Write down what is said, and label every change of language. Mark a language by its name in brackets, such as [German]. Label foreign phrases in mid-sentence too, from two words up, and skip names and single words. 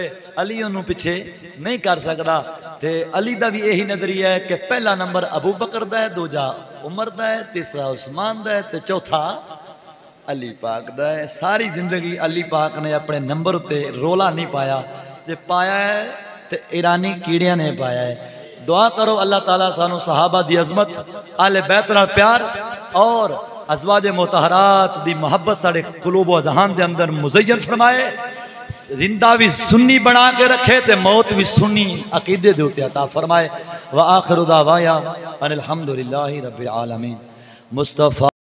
[Punjabi] علی اونوں پچھے نہیں کر سکدا۔ تے علی دا بھی ایہی نظریہ ہے کہ پہلا نمبر ابو بکر دا ہے، دوجا عمر دا ہے، تیسرا عثمان دا ہے تے چوتھا علی پاک دا ہے. ساری زندگی علی پاک نے اپنے نمبر اتے رولا نہیں پایا. جے پایا ہے تو ایرانی کیڑیاں نے پایا ہے. دعا کرو اللہ تعالیٰ سانوں صحابہ دی عظمت آل بیت نال پیار اور ازواج مطہرات دی محبت ساڈے قلوب و اذہان دے اندر مزین فرمائے. زندہ بھی سنی بنا کے رکھے تے موت بھی سنی عقیدے دے اتے عطا فرمائے. [Arabic] و آخر دعوانا أن الحمد لله رب العالمين. मुस्तफा